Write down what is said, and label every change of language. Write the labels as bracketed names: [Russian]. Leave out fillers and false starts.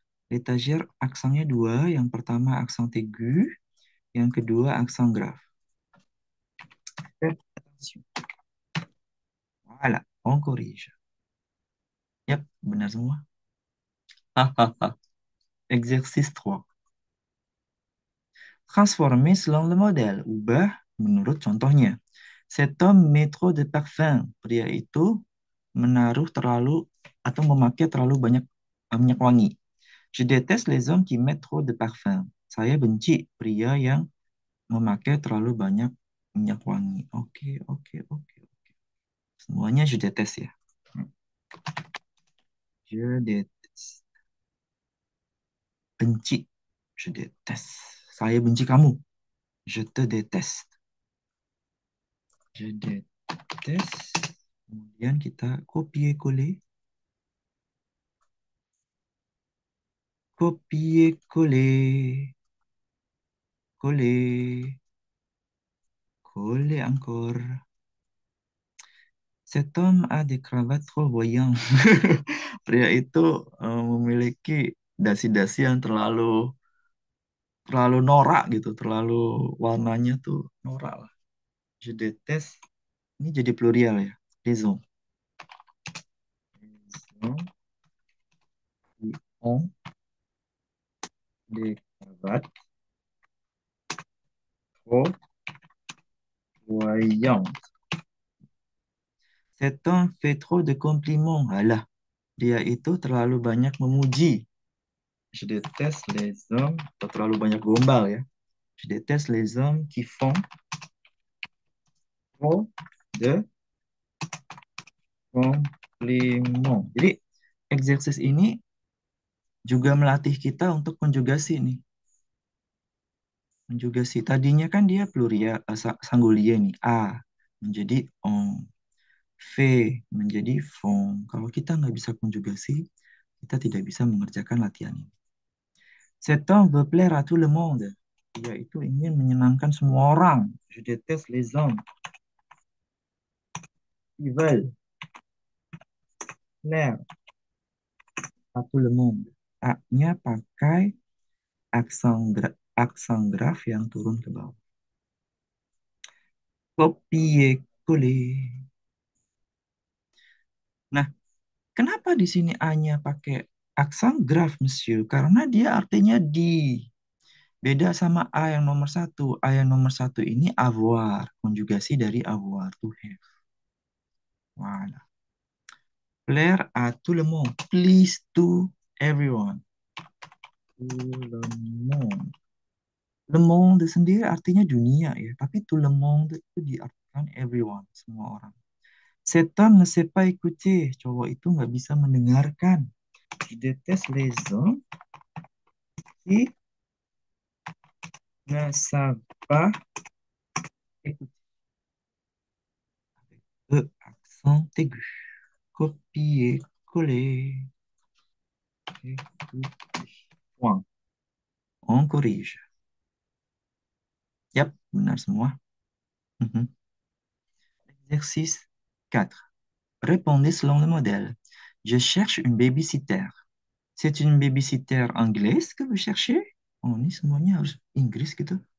[Indonesian] L'étagère, aksennya dua. Yang pertama aksen aigu, yang kedua aksen grave. [French] Faites attention. Voilà, on corrige. [Indonesian] Yap, benar semua. [French] Hahaha. Exercice 3. Transformer selon le modèle. [Indonesian] Ubah menurut contohnya. [French] Cet homme met trop de parfum. [Indonesian] Pria itu menaruh terlalu atau memakai terlalu banyak minyak wangi. [French] Je déteste les hommes qui mettent trop de parfum. [Indonesian] Saya benci pria yang memakai terlalu banyak minyak wangi. Oke, oke, oke. Semuanya je déteste ya. [French] Je déteste. Benci. Je déteste. [Indonesian] Saya benci kamu. [French] Je te déteste. Je déteste. [Indonesian] Kemudian kita copier-coller. [French] Copier-coller. Coller. Coller encore. Cet homme a des cravates trop voyantes. [Indonesian] Pria itu memiliki dasi-dasi yang terlalu terlalu norak gitu, terlalu warnanya tuh norak lah. [French] Je déteste. [Indonesian] Ini jadi plurial ya. [French] Les hommes. Les hommes qui ont des cravates trop voyantes. Cet homme fait trop de compliments. [Indonesian] Alah, dia itu terlalu banyak memuji. [French] Je déteste les hommes, [Indonesian] atau terlalu banyak gombal ya. [French] Je déteste les hommes qui font trop de compliments. [Indonesian] Jadi, exercise ini juga melatih kita untuk konjugasi nih. Konjugasi. Tadinya kan dia plurial, sanggulia nih. A menjadi on. V menjadi font. Kalau kita nggak bisa konjugasi, kita tidak bisa mengerjakan latihan ini. [French] Cet homme veut plaire à tout le monde. [Indonesian] Dia itu ingin menyenangkan semua orang. [French] Je déteste les hommes qui veulent plaire à tout le monde. [Indonesian] A-nya pakai aksen graf yang turun ke bawah. Copier-coller. Nah, kenapa di sini A-nya pakai aksen graf, Monsieur? Karena dia artinya di. Beda sama A yang nomor satu. A yang nomor satu ini avoir. Konjugasi dari avoir, [English] to have. [French] Voilà. Plaire à tout le monde. [English] Please to everyone. [Indonesian] Tout le monde. Le monde sendiri artinya dunia ya. Tapi tout le monde itu diartikan [English] everyone. [Indonesian] Semua orang. [French] Cet homme ne sait pas écouter. [Indonesian] Cowok itu nggak bisa mendengarkan. [French] Je déteste les hommes qui ne savent pas écouter. Avec E, accent aigu. Copier, coller. Point. On corrige. [Indonesian] Yap, benar semua. [French] Mhm. Exercice 4. Répondez selon le modèle. Je cherche une babysitter. C'est une babysitter anglaise que vous cherchez? [Indonesian] Oh, ini semuanya harus Inggris gitu.